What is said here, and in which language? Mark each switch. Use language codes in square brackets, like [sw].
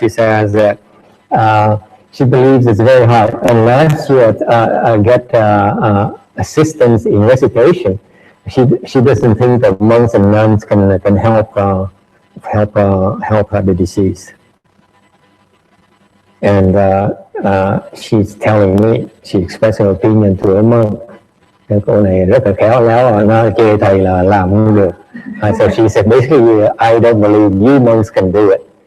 [en] She says that she believes it's very hard unless you get assistance in recitation. She doesn't think that monks and nuns can help her the disease. And she's telling me, she expressed her opinion to a monk. [vi] Cái cô này rất là khéo léo, nó chê thầy là làm không được. [en] So she said, basically, I don't believe you monks can do it.